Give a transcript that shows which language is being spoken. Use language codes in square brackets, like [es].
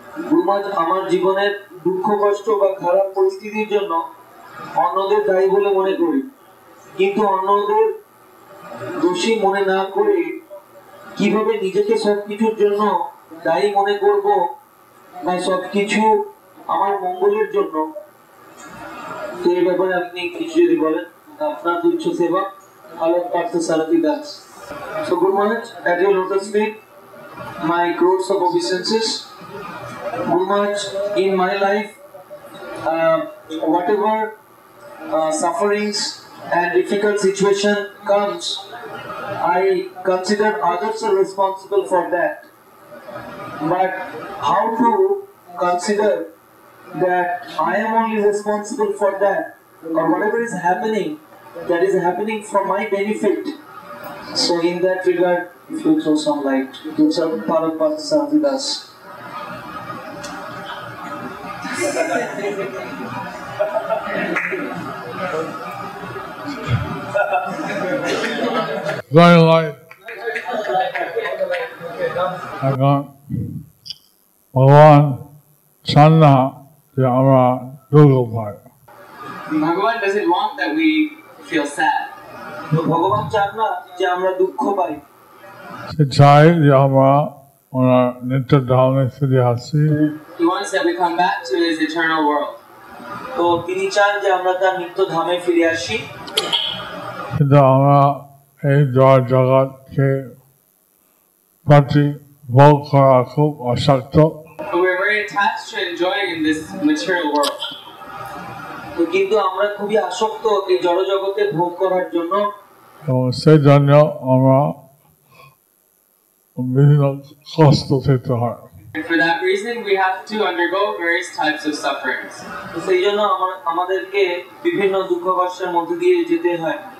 [bn] গুরুমহারাজ, আমার জীবনের দুঃখ কষ্ট বা খারাপ পরিস্থিতির জন্য অন্যদের দায়ী বলে মনে করি, কিন্তু অন্যদের দোষী মনে না করে কিভাবে নিজেকে সবকিছুর জন্য দায়ী মনে করব বা সবকিছু আমার মঙ্গলের জন্য, তো এই ব্যাপারে আপনি কিছু যদি বলেন। আপনার তুচ্ছ সেবা, আলোক পার্থ সারথী Das. [en] So Guru Maharaj, at your lotus feet, my crores of obeisances. Guru Maharaj, in my life, whatever sufferings and difficult situation comes, I consider others are responsible for that. But how to consider that I am only responsible for that, or whatever is happening, that is happening for my benefit. So in that regard, if you throw some light, Duksavan Parapats are with us. Going like [bn] এখন ভগবান চান না যে আমরা দুঃখ পাই। [en] Bhagavan doesn't want that we feel sad. [bn] তো ভগবান চান না যে আমরা দুঃখ পাই, সে চায় যে আমরা ওনার নিত্য ধামে ফিরে আসি। [en] He wants that we come back to his eternal world. [bn] তো তিনি চান যে আমরা তার নিত্য ধামে ফিরে আসি। কিন্তু আমরা এই জগৎকে প্রতি ভোগ করা খুব অশক্ত। [en] But we're very attached to enjoying in this material world. [bn] তো কিন্তু আমরা খুবই আসক্ত এই জড় জগতে ভোগ করার জন্য, এবং সেই জন্য আমরা বিভিন্ন কষ্ট পেতে হয়। [en] And for that reason, we have to undergo various types of sufferings. [bn] তো সেই জন্য আমাদেরকে বিভিন্ন দুঃখ কষ্টের মধ্যে দিয়ে যেতে হয়।